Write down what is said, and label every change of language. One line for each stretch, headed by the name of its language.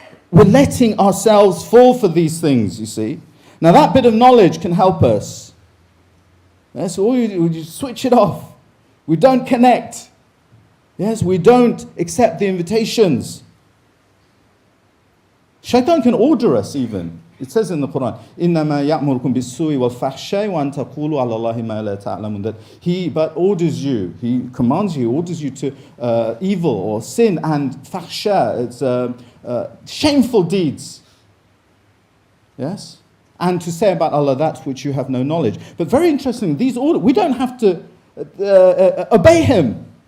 English: We're letting ourselves fall for these things, you see. Now that bit of knowledge can help us. Yes, all you do, we just switch it off. We don't connect. Yes, we don't accept the invitations. Shaitan can order us even. It says in the Quran,
Arabic: إِنَّمَا يَأْمُرُكُمْ بِالسُّوءِ وَالْفَحْشَاءِ وَأَن تَقُولُوا عَلَى اللَّهِ مَا لَا تَعْلَمُونَ.
English: That he but orders you, he commands you, orders you to evil or sin and fahsha, it's shameful deeds. Yes? And to say about Allah that which you have no knowledge. But very interesting, these orders, we don't have to obey him.